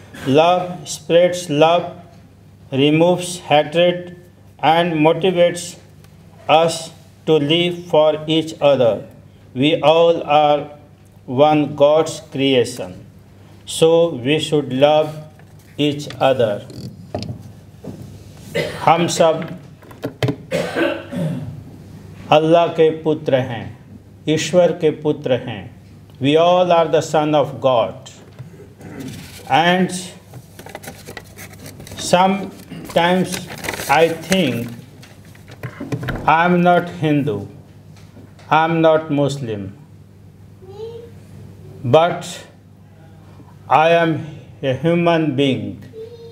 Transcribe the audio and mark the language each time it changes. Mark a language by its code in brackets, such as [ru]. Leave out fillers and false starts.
[en] Love spreads love, removes hatred, and motivates us to live for each other. We all are one God's creation, so we should love each other. [hi] हम सब अल्लाह के पुत्र हैं, ईश्वर के पुत्र हैं. [en] We all are the son of God. And sometimes I think I'm not Hindu, I'm not Muslim, but I am a human being.